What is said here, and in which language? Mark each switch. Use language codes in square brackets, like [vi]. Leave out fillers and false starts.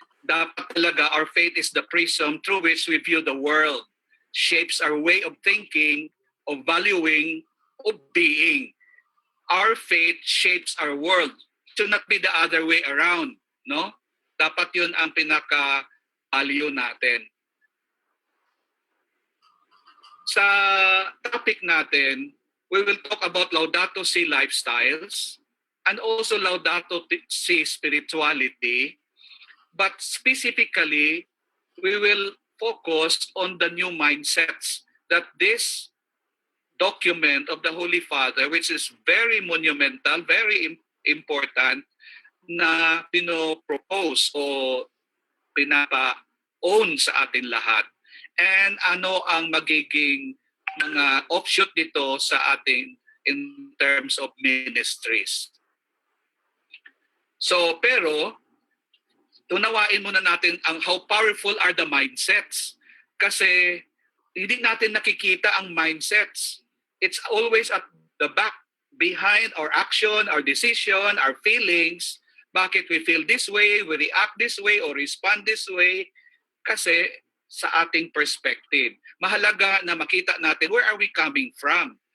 [en] Dapat talaga our faith is the prism through which we view the world, shapes our way of thinking, of valuing, of being. Our faith shapes our world. It should not be the other way around, no? [tl] Dapat yun ang pinaka-value natin. Sa topic natin, [en] we will talk about Laudato Si lifestyles and also Laudato Si spirituality. But specifically, we will focus on the new mindsets that this document of the Holy Father, which is very monumental, very important, [tl] na pinopropose o pinapa-own sa atin lahat. And ano ang magiging mga offshoot dito sa ating [en] in terms of ministries. [tl] So, pero, tunawain muna natin ang [en] how powerful are the mindsets. [tl] Kasi hindi natin nakikita ang mindsets. [en] It's always at the back, behind our action, our decision, our feelings. [tl] Bakit [en] we feel this way, we react this way, or respond this way? [tl] Kasi sa ating perspective. Mahalaga na makita natin [en] where are we coming from.